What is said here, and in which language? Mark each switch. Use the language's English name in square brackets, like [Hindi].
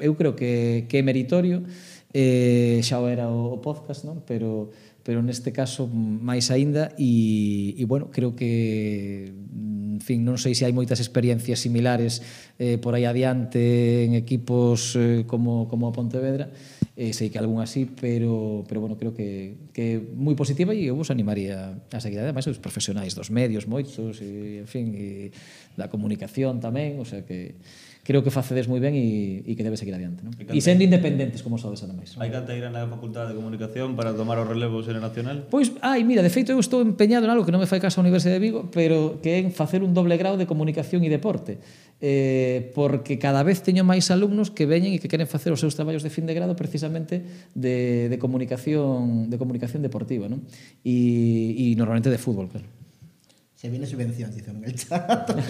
[Galician] Eu creo que é meritorio, xa era o podcast, non? Pero neste caso máis aínda e bueno, creo que en fin, non sei se hai moitas experiencias similares por aí adiante en equipos como a Pontevedra, sei que algún así, pero bueno, creo que é moi positiva e eu vos animaría a seguir, ademais os profesionais dos medios moitos e en fin, e da comunicación tamén, o sea que creo que facedes moi ben e que debe seguir adiante. ¿No? E sendo independentes, como sabes, ademais. Hai canta ir na Facultade de Comunicación para tomar o relevo xene nacional? Pois, mira, de feito, eu estou empeñado en algo que non me fai caso a Universidade de Vigo, pero que é facer un doble grau de comunicación e deporte. Porque cada vez teño máis alumnos que veñen e que queren facer os seus traballos de fin de grado precisamente de comunicación deportiva. ¿No? E normalmente de fútbol, claro. [Spanish] Se viene subvención, dice en el chat.